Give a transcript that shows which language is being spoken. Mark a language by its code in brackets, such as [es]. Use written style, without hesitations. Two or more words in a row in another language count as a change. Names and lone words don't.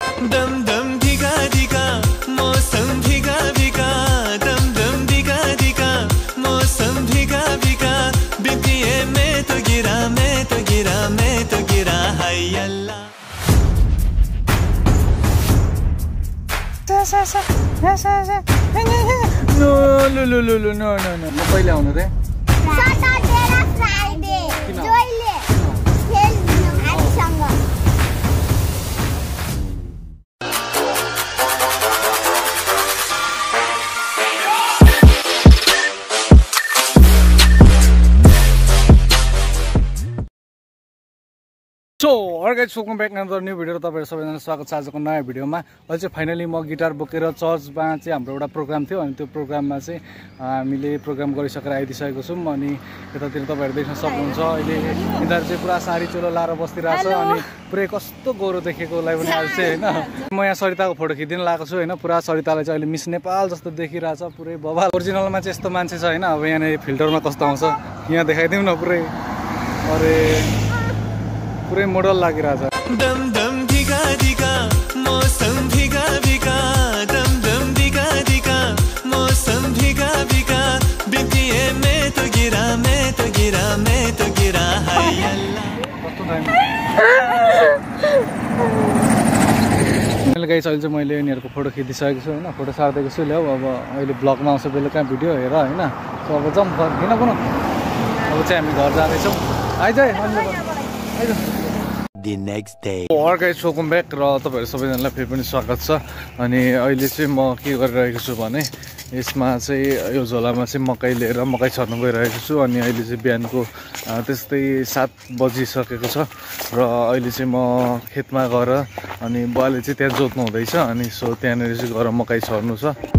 [hi] दम दम धिका धिका मौसम भिगा भिगा दम दम धिका धिका मौसम भिगा भिगा बितिए मैं तो गिरा मैं तो गिरा मैं तो गिरा हाय अल्लाह [ne] No, म कहिले आउनु रे? सटरडे र फ्राइडे जोइले खेल्नु हामीसँग [en] So, guys, welcome back another new video. [ne] तपाईहरु सबैजना स्वागत छ आजको नयाँ भिडियोमा। अहिले चाहिँ फाइनली म गिटार बोकेर चर्चमा चाहिँ हाम्रो एउटा प्रोग्राम थियो अनि त्यो प्रोग्राममा चाहिँ हामीले प्रोग्राम गरिसकेर आइदिसकेको छौं अनि यतातिर तपाईहरु देख्न सक्नुहुन्छ अहिले यिनीहरु चाहिँ पुरा साडी चोलो लाएर बसिरहेछ अनि पुरै कस्तो गोरो देखेकोलाई पनि आज चाहिँ हैन म यहाँ सरिताको फोटो खिच्दिन लागेको छु हैन पुरा सरितालाई चाहिँ अहिले मिस नेपाल जस्तो देखिरहेछ पुरै बबाल ओरिजिनलमा चाहिँ यस्तो मान्छे छ हैन अब यहाँ फिल्टरमा कस्तो आउँछ यहाँ देखाइदिउँ न पुरै अरे पुरै मोडल लागिरहेछ [hi] दम दम धिका धिका मौसम भिगा भिगा दम दम धिका धिका मौसम भिगा भिगा बितिए मैं तो गिरा मैं तो गिरा मैं तो गिरा हाय अल्लाह [ne] कस्तो टाइम गाइस अहिले चाहिँ मैले यिनीहरूको फोटो खिचिसकेको छु हैन फोटो सार्दैको छु ल्याउ अब अहिले ब्लगमा आउँछ बेलुका भिडियो हेर हैन सो अब जाउँ किन कुन अब चाहिँ हामी घर जाँदैछौँ आइज [en] The next day. guys welcome back [ne] र तपाईहरु सबैजनालाई फेरि पनि स्वागत छ अनि अहिले चाहिँ म के गरिरहेको छु भने यसमा चाहिँ यो झोलामा चाहिँ मकै लिएर मकै छर्न गइरहेको छु अनि अहिले चाहिँ बिहानको त्यस्तै 7 बजिसकेको छ र अहिले चाहिँ म खेतमा गएर अनि बुवाले चाहिँ त्यहाँ जोत्नु हुँदैछ अनि सो त्यहाँनिर चाहिँ गएर मकै छर्नु छ म